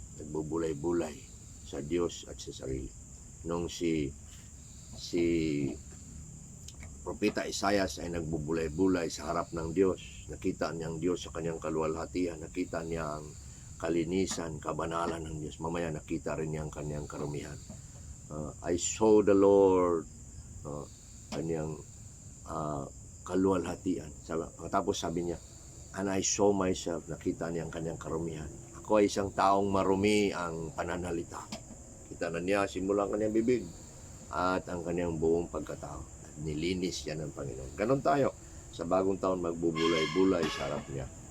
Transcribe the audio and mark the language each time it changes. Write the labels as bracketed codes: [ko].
[tl] Nagbubulay-bulay sa Diyos at sa sarili. Nung si Propeta Isaias ay nagbubulay-bulay sa harap ng Diyos. Nakita niya ang Diyos sa kanyang kaluwalhatian. Nakita niya ang kalinisan, kabanalan ng Diyos. Mamaya nakita rin niya ang kanyang karumihan. [en] I saw the Lord, [tl] kanyang kaluwalhatian. Tapos sabi niya, [en] and I saw myself, [tl] nakita niya ang kanyang karumihan. Ako ay isang taong marumi ang pananalita. Kita na niya simula ang kanyang bibig at ang kanyang buong pagkatao. Nilinis yan ng Panginoon. Ganon tayo. Sa bagong taon, magbubulay-bulay sa harap niya.